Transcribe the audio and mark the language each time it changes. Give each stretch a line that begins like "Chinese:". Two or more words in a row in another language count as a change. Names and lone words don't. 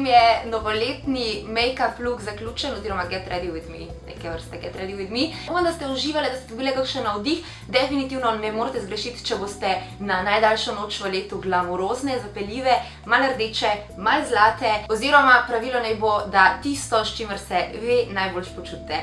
Slovenian: je novoletni
English: make-up look
Slovenian: zaključen, oziroma
English: Get Ready With Me,
Slovenian: neke vrste
English: Get Ready With Me.
Slovenian: Upam, da ste uživali, da ste dobili kakšen navdih. Definitivno ne morete zgrešiti, če boste na najdaljšo noč v letu glamurozne, zapeljive, malo rdeče, malo zlate, oziroma pravilo naj bo, da tisto, s čimer se vi najbolj počutite.